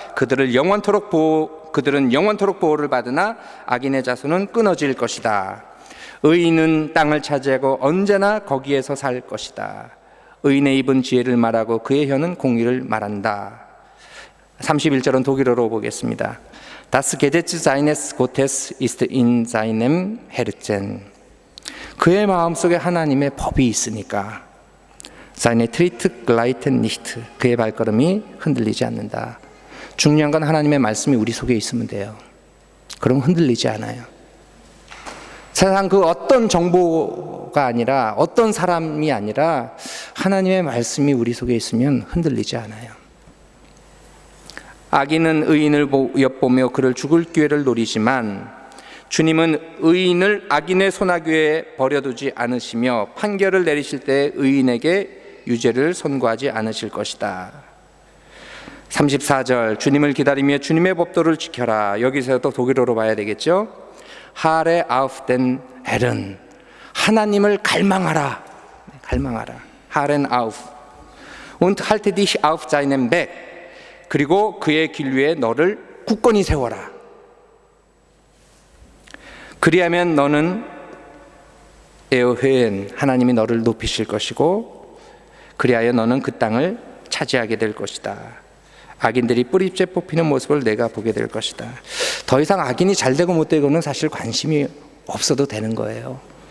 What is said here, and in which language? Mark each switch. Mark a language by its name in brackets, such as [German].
[Korean] 그들은 영원토록 보호를 받으나 악인의 자손은 끊어질 것이다. 의인은 땅을 차지하고 언제나 거기에서 살 것이다. 의인의 입은 지혜를 말하고 그의 혀는 공의를 말한다. 31절은 독일어로 보겠습니다. [German] Das Gesetz seines Gottes ist in seinem Herzen. [Korean] 그의 마음속에 하나님의 법이 있으니까 [German] Seine Tritt gleiten nicht. [Korean] 그의 발걸음이 흔들리지 않는다. 중요한 건 하나님의 말씀이 우리 속에 있으면 돼요. 그럼 흔들리지 않아요. 세상 그 어떤 정보가 아니라 어떤 사람이 아니라 하나님의 말씀이 우리 속에 있으면 흔들리지 않아요. 악인은 의인을 엿보며 그를 죽을 기회를 노리지만 주님은 의인을 악인의 손아귀에 버려두지 않으시며 판결을 내리실 때 의인에게 유죄를 선고하지 않으실 것이다. 34절, 주님을 기다리며 주님의 법도를 지켜라. 여기서 또 독일어로 봐야 되겠죠. [German] 하레 아우프 덴 헤른, [Korean] 하나님을 갈망하라. [German] 하렌 아우프 und halte dich auf seinem Weg. [Korean] 그리고 그의 길 위에 너를 굳건히 세워라. 그리하면 너는 에어회엔, 하나님이 너를 높이실 것이고 그리하여 너는 그 땅을 차지하게 될 것이다. 악인들이 뿌리째 뽑히는 모습을 내가 보게 될 것이다. 더 이상 악인이 잘 되고 못 되고는 사실 관심이 없어도 되는 거예요.